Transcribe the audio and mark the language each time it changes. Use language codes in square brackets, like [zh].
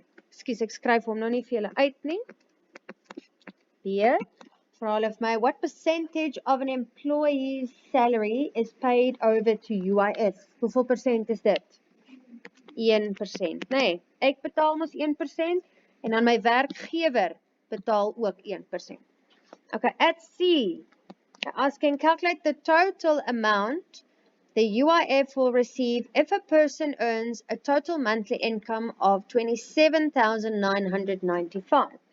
[af] Ekskuus, ek skryf hom nou nie vir julle uit nie. B. [en] For all of my, what percentage of an employee's salary is paid over to UIF? [af] Hoeveel persent is dit? 1%. Nee, ek betaal mos 1% en dan my werkgewer betaal ook 1%. [en] Okay, at C, I can calculate the total amount the UIF will receive if a person earns a total monthly income of 27,995.